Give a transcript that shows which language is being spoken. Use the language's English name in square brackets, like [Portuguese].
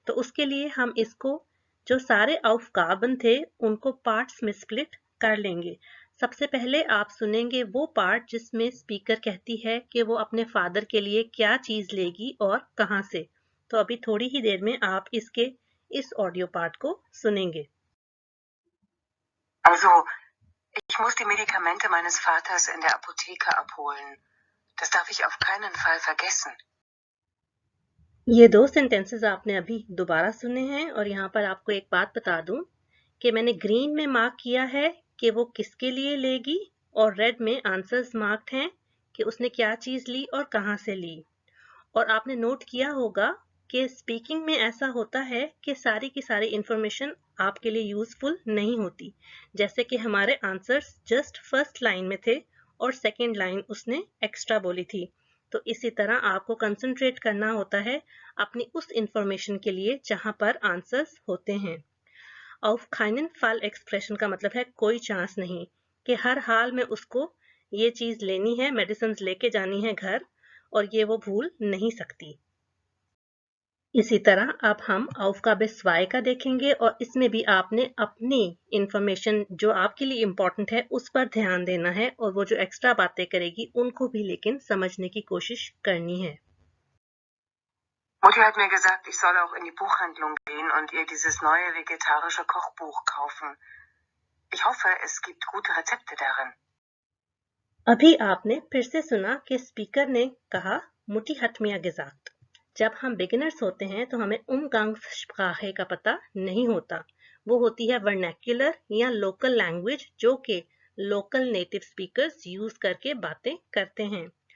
[Hindi] तो उसके लिए हम इसको जो सारे ऑफ कार्बन थे उनको पार्ट्स में स्प्लिट कर लेंगे। सबसे पहले आप सुनेंगे वो पार्ट जिसमें स्पीकर कहती है कि वो अपने फादर के लिए क्या चीज लेगी और कहां से। तो अभी थोड़ी ही देर में आप इस ऑडियो पार्ट को सुनेंगे। [German] Also, ich muss die Medikamente meines Vaters in der Apotheke abholen. Das darf ich auf keinen Fall vergessen. [Hindi] ये 2 सेंटेंसेस आपने अभी दोबारा सुने हैं और यहाँ पर आपको एक बात बता दूं कि मैंने ग्रीन में मार्क किया है कि वो किसके लिए लेगी और रेड में आंसर्स मार्क्ड हैं कि उसने क्या चीज ली और कहां से ली। और आपने नोट किया होगा कि स्पीकिंग में ऐसा होता है कि सारी की सारी इंफॉर्मेशन आपके लिए यूजफुल नहीं होती। जैसे कि हमारे आंसर्स जस्ट फर्स्ट लाइन में थे और सेकंड लाइन उसने एक्स्ट्रा बोली थी। तो इसी तरह आपको कंसंट्रेट करना होता है अपनी उस इंफॉर्मेशन के लिए जहां पर आंसर्स होते हैं। [German] auf keinen Fall [Hindi] एक्सप्रेशन का मतलब है कोई चांस नहीं, कि हर हाल में उसको ये चीज लेनी है, मेडिसिन लेके जानी है घर और ये वो भूल नहीं सकती। इसी तरह अब हम aufgabe 2 का देखेंगे और इसमें भी आपने अपनी इंफॉर्मेशन जो आपके लिए इम्पोर्टेंट है उस पर ध्यान देना है और वो जो एक्स्ट्रा बातें करेगी उनको भी लेकिन समझने की कोशिश करनी है। [German] Mutti hat mir gesagt, ich soll auch in die Buchhandlung gehen und ihr dieses neue vegetarische Kochbuch kaufen. Ich hoffe, es gibt gute Rezepte darin. [Hindi] अभी आपने फिर से सुना कि स्पीकर ने कहा मुटी हट मिया gesagt। जब हम बिगिनर्स होते हैं तो हमें Umgangssprache का पता नहीं होता। वो होती है वर्नैक्युलर या लोकल लैंग्वेज जो कि लोकल नेटिव स्पीकर्स यूज करके बातें करते हैं।